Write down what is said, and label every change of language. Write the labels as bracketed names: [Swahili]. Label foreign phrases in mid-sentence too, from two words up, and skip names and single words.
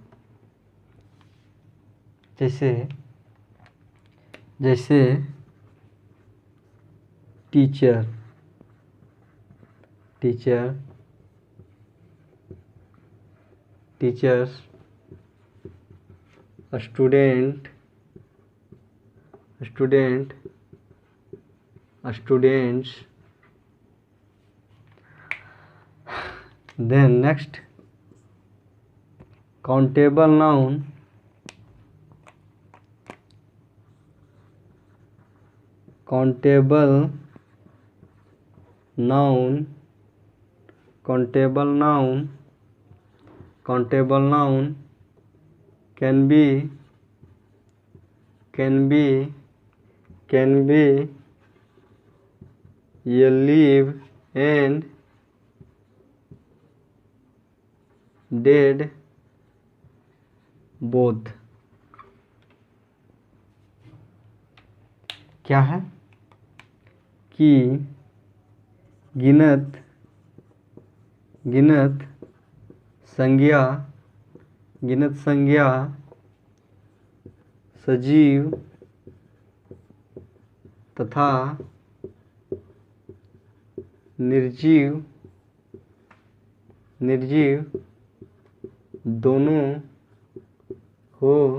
[English] जैसे teacher, teachers, student, students. then next countable noun countable noun countable noun countable noun can be a live and dead both। [Hindi] क्या है कि गिनत संज्ञा सजीव तथा निर्जीव दोनों हो